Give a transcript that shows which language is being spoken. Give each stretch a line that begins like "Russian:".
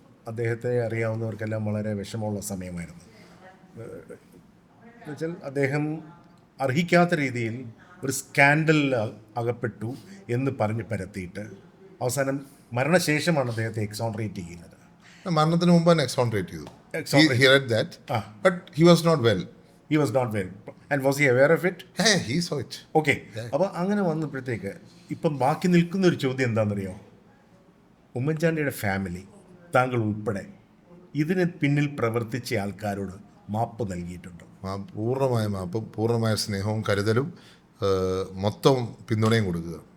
Malayalam: അദ്ദേഹത്തെ അറിയാവുന്നവർക്കെല്ലാം വളരെ വിഷമമുള്ള സമയമായിരുന്നു. എന്നുവെച്ചാൽ അദ്ദേഹം അർഹിക്കാത്ത രീതിയിൽ ഒരു സ്കാൻഡലിൽ അകപ്പെട്ടു എന്ന് പറഞ്ഞ് പരത്തിയിട്ട് അവസാനം മരണശേഷമാണ് അദ്ദേഹത്തെ എക്സോണറേറ്റ് ചെയ്യുന്നത്. മരണത്തിന് മുമ്പ് തന്നെ എക്സോണറേറ്റ് ചെയ്തു.
English: Exonerate. He read that, but he was not well. He was not well. And was he aware of it? Yeah, he saw it.
Malayalam: Okay. അപ്പോൾ അങ്ങനെ വന്നപ്പോഴത്തേക്ക് ഇപ്പം ബാക്കി നിൽക്കുന്ന ഒരു ചോദ്യം എന്താണെന്നറിയോ? ഉമ്മൻചാണ്ടിയുടെ ഫാമിലി, താങ്കൾ ഉൾപ്പെടെ ഇതിന് പിന്നിൽ പ്രവർത്തിച്ച ആൾക്കാരോട് മാപ്പ് നൽകിയിട്ടുണ്ടോ? പൂർണ്ണമായ മാപ്പും പൂർണ്ണമായ സ്നേഹവും കരുതലും മൊത്തം പിന്തുണയും കൊടുക്കുക.